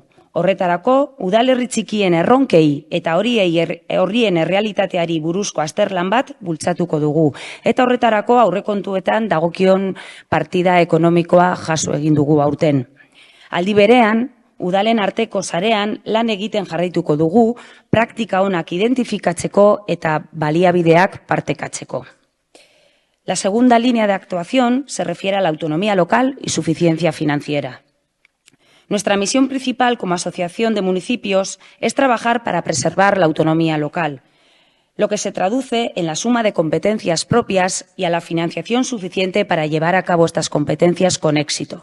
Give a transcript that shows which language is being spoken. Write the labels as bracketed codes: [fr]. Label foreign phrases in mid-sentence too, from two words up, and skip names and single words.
[eu] Horretarako, udalerri txikien erronkei eta horrien errealitateari buruzko azterlan bat bultzatuko dugu. Eta horretarako aurrekontuetan dagokion partida ekonomikoa jaso egin dugu aurten. Aldi berean, udalen arteko sarean lan egiten jarraituko dugu, praktika onak identifikatzeko eta baliabideak partekatzeko. [es] La segunda línea de actuación se refiere a la autonomía local y suficiencia financiera. Nuestra misión principal como asociación de municipios es trabajar para preservar la autonomía local, lo que se traduce en la suma de competencias propias y a la financiación suficiente para llevar a cabo estas competencias con éxito.